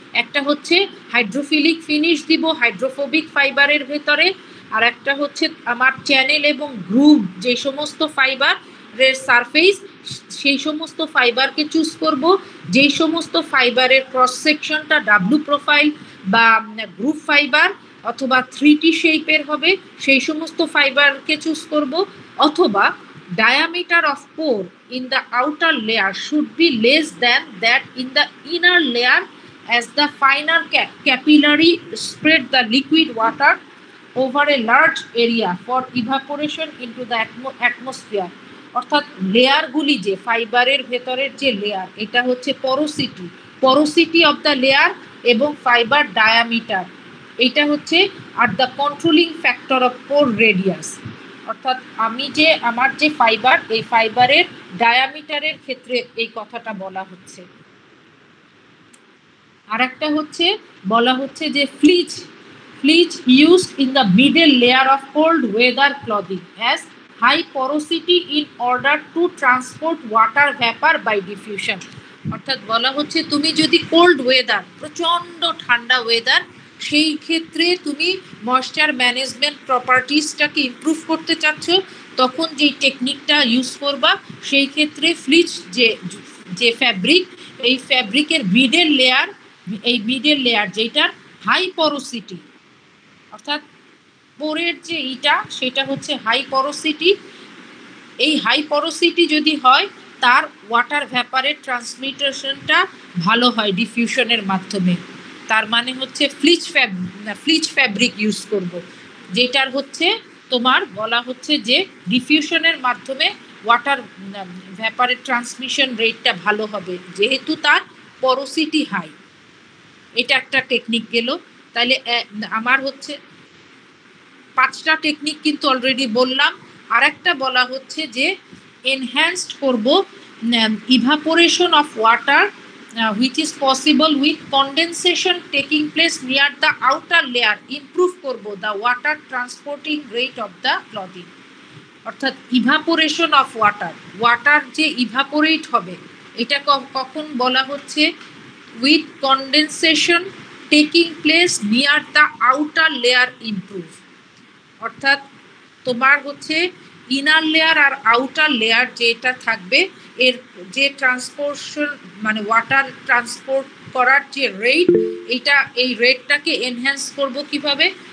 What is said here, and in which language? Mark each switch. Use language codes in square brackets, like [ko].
[bn] একটা হচ্ছে hydrophilic finish দিব হাইড্রোফোবিক ফাইবারের ভেতরে, আর একটা হচ্ছে আমার চ্যানেল এবং গ্রুভ যে সমস্ত ফাইবারের সারফেস, সেই সমস্ত ফাইবারকে চুজ করব। যেই সমস্ত ফাইবারের ক্রস সেকশনটা ডাব্লু প্রোফাইল বা গ্রুপ ফাইবার অথবা 3T শেপের হবে সেই সমস্ত ফাইবারকে চুজ করব। অথবা [en] diameter of pore in the outer layer should be less than that in the inner layer, as the finer capillary spread the liquid water over a large area for evaporation into the atmosphere। [bn] অর্থাৎ লেয়ারগুলি যে ফাইবারের ভেতরের যে layer, এটা হচ্ছে porosity of the layer এবং fibre diameter, এটা হচ্ছে are the controlling factor of poor radius. অর্থাৎ আমি যে আমার যে ফাইবার, এই ফাইবারের ডায়ামিটারের ক্ষেত্রে এই কথাটা বলা হচ্ছে। আর একটা হচ্ছে বলা হচ্ছে যে fleece [en] used in the middle layer of cold weather clothing as high porosity in order to transport water vapor by diffusion। [bn] অর্থাৎ বলা হচ্ছে তুমি যদি কোল্ড ওয়েদার, প্রচন্ড ঠান্ডা ওয়েদার, সেই ক্ষেত্রে তুমি ময়েশ্চার ম্যানেজমেন্ট প্রপার্টিসটাকে ইমপ্রুভ করতে চাচ্ছ, তখন যেই টেকনিকটা ইউজ করবা সেই ক্ষেত্রে ফ্লিচ যে ফ্যাব্রিক, এই ফ্যাব্রিকের মিডল লেয়ার যেটার হাই পরোসিটি, অর্থাৎ পোরের যে ইটা সেটা হচ্ছে হাই পরোসিটি, এই হাই পরোসিটি যদি হয় তার ওয়াটার ভ্যাপারের ট্রান্সমিটেশনটা ভালো হয় ডিফিউশনের মাধ্যমে। তার মানে হচ্ছে ফ্লিচ ফ্যাব্রিক ইউজ করব, যেটার হচ্ছে তোমার বলা হচ্ছে যে ডিফিউশনের মাধ্যমে ওয়াটার ভ্যাপারের ট্রান্সমিশন রেটটা ভালো হবে, যেহেতু তার পরোসিটি হাই। এটা একটা টেকনিক গেল। তাহলে আমার হচ্ছে 5টা টেকনিক কিন্তু অলরেডি বললাম। আর একটা বলা হচ্ছে যে [en] Enhanced করব evaporation of water which is possible with condensation taking place near the outer layer, improve করব the water transporting rate of the clothing। [bn] অর্থাৎ ইভাপোরেশন অফ ওয়াটার যে ইভাপোরেট হবে, এটা কখন বলা হচ্ছে [en] with condensation taking place near the outer layer improve। [bn] অর্থাৎ তোমার হচ্ছে ইনার লেয়ার আর আউটার লেয়ার যেটা থাকবে, এর যে ট্রান্সপোর্টেশন মানে ওয়াটার ট্রান্সপোর্ট করার যে রেট, এই রেটটাকে এনহ্যান্স করব কিভাবে?